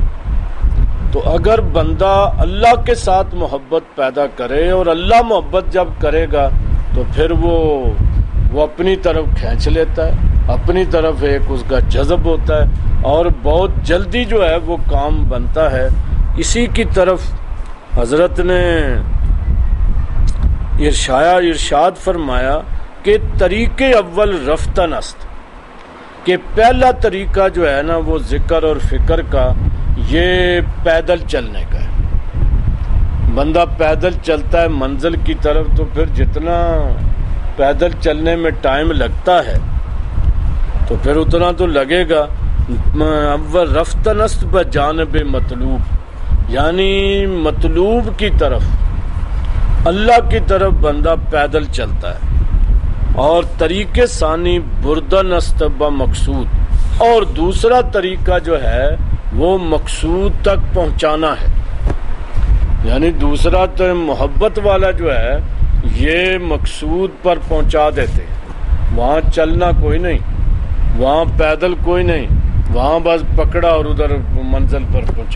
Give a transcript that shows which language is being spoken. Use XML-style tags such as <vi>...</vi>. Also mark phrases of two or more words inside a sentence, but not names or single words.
<ur>تو اگر بندہ اللہ کے ساتھ محبت پیدا کرے، اور اللہ محبت جب کرے گا تو پھر وہ اپنی طرف کھینچ لیتا ہے، اپنی طرف ایک اس کا جذب ہوتا ہے، اور بہت جلدی جو ہے وہ کام بنتا ہے۔ اسی کی طرف حضرت نے ارشاد فرمایا کہ</ur> <fa>طریق اول رفتن است،</fa> <ur>کہ پہلا طریقہ جو ہے نا وہ ذکر اور فکر کا، یہ پیدل چلنے کا ہے۔ بندہ پیدل چلتا ہے منزل کی طرف، تو پھر جتنا پیدل چلنے میں ٹائم لگتا ہے تو پھر اتنا تو لگے گا۔</ur> <fa>اول رفتن است بجانب مطلوب،</fa> <ur>یعنی مطلوب کی طرف، اللہ کی طرف بندہ پیدل چلتا ہے۔</ur> <fa>اور طریقے ثانی بردن است بمقصود،</fa> <ur>اور دوسرا طریقہ جو ہے وہ مقصود تک پہنچانا ہے، یعنی دوسرا تو محبت والا جو ہے یہ مقصود پر پہنچا دیتے ہیں، وہاں چلنا کوئی نہیں، وہاں پیدل کوئی نہیں، وہاں بس پکڑا اور ادھر منزل پر پہنچا۔</ur>